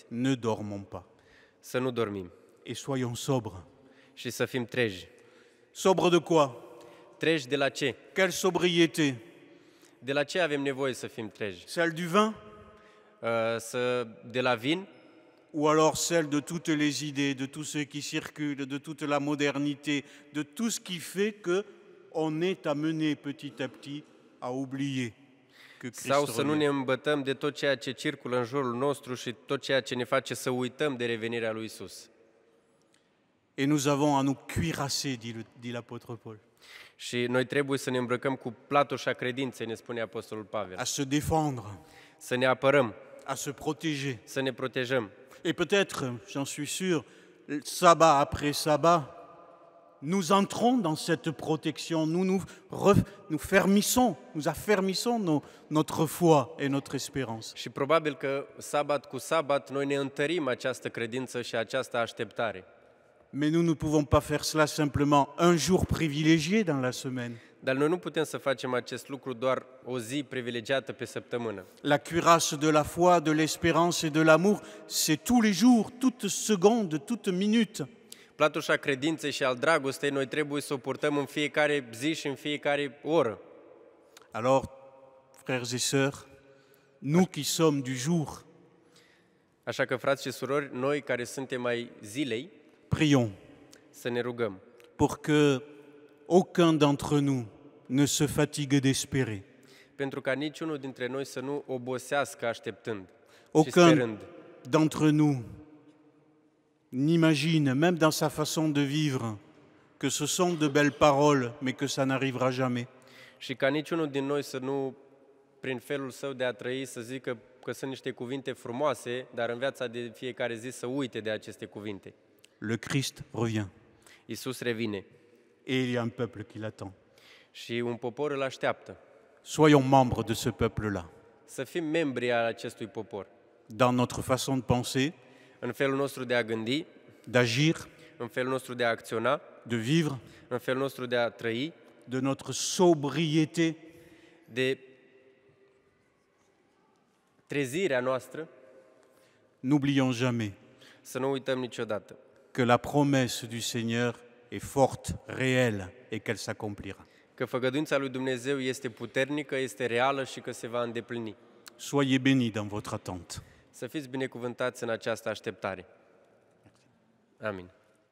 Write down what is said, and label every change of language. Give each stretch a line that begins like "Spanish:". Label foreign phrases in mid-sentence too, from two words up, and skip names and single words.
French: ne dormons pas,
Romanian: să nu dormim
French: et soyons sobres.
Romanian: și să fim treji.
French: Sobres de quoi?
Romanian: Treji de la ce?
French: Quelle sobriété?
Romanian: De la ce avem nevoie să fim treji?
French: Celle du vin
Romanian: De la vin
French: ou alors celle de toutes les idées, de tout ce qui circule, de toute la modernité, de tout ce qui fait que on est amené petit à petit à oublier que Christ
Romanian: sau să nu ne
French: revient.
Romanian: îmbătăm de tot ceea ce circulă în jurul nostru și tot ceea ce ne face să uităm de revenirea lui Isus.
French: Et nous avons à nous cuirasser, dit l'apôtre Paul,
Romanian: Și noi trebuie să ne îmbrăcăm cu platușa credinței, ne spune Apostolul Pavel.
French: à se défendre,
Romanian: Să ne apărăm,
French: à se protéger.
Romanian: să ne protejăm.
French: Et peut-être, j'en suis sûr, sabbat après sabbat, nous entrons dans cette protection, nous affermissons notre foi et notre espérance.
Romanian: Și probabil că sabat cu sabat noi ne întărim această credință și această așteptare.
French: Mais nous ne pouvons pas faire cela simplement un jour privilégié dans la semaine.
Romanian: Dar noi nu putem să facem acest lucru doar o zi privilegiată pe săptămână.
French: La cuirasse de la foi, de l'espérance et de l'amour, c'est tous les jours, toute seconde, toute minute.
Romanian: Platușa credinței și al dragostei noi trebuie să o purtăm în fiecare zi și în fiecare oră.
French: Alors, frères et sœurs, nous qui sommes du jour,
Romanian: Așa că, frați și surori, noi care suntem ai zilei,
French: prions
Romanian: să ne rugăm,
French: pour que aucun d'entre nous ne se fatigue d'espérer.
Romanian: pentru ca niciunul dintre noi să nu obosească așteptând și
French: Aucun
Romanian: sperând.
French: d'entre nous n'imagine, même dans sa façon de vivre, que ce sont de belles paroles, mais que ça n'arrivera jamais.
Romanian: Și ca niciunul din noi să nu, prin felul său de a trăi, să zică că sunt niște cuvinte frumoase, dar în viața de fiecare zi să uite de aceste cuvinte.
French: Le Christ revient
Romanian: Iisus revine
French: et il y a un peuple qui l'attend.
Romanian: și un popor îl așteaptă.
French: Soyons membres de ce peuple-là,
Romanian: Să fim membri al acestui popor,
French: dans notre façon de penser,
Romanian: în felul nostru de a gândi,
French: d'agir,
Romanian: în felul nostru de a acționa,
French: de vivre,
Romanian: în felul nostru de a trăi,
French: de notre sobriété,
Romanian: de trezirea noastră,
French: n'oublions jamais
Romanian: să nu uităm niciodată
French: que la promesse du Seigneur est forte, réelle et qu'elle s'accomplira.
Romanian: Că făgăduința lui Dumnezeu este puternică, este reală și că se va îndeplini.
French: Soyez bénis dans votre attente.
Romanian: Să fiți binecuvântați în această așteptare. Amin.